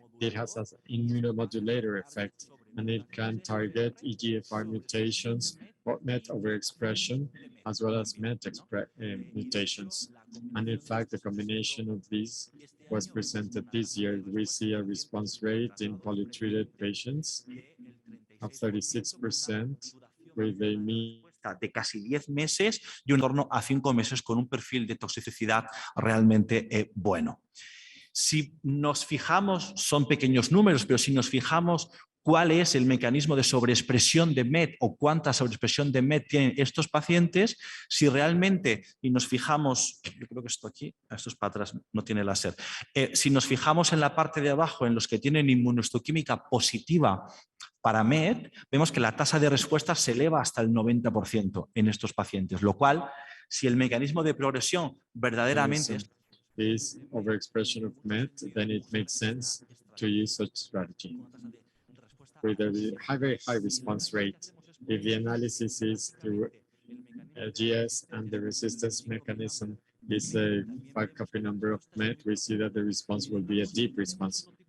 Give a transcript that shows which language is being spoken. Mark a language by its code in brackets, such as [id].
[en] It has an immunomodulator effect, and it can target EGFR mutations, MET overexpression, as well as MET mutations. And in fact, the combination of these was presented this year. We see a response rate in polytreated patients of 36% with a mean [es] de casi 10 meses y en torno a 5 meses con un perfil de toxicidad realmente bueno. Si nos fijamos, son pequeños números, pero si nos fijamos cuál es el mecanismo de sobreexpresión de MET o cuánta sobreexpresión de MET tienen estos pacientes, si realmente, y nos fijamos, yo creo que esto aquí, esto es para atrás, no tiene láser, si nos fijamos en la parte de abajo, en los que tienen inmunohistoquímica positiva para MET, vemos que la tasa de respuesta se eleva hasta el 90% en estos pacientes, lo cual, si el mecanismo de progresión verdaderamente [en] is overexpression of MET, then it makes sense to use such strategy with a very high response rate. If the analysis is through LGS and the resistance mechanism is a 5-copy number of MET, we see that the response will be a deep response.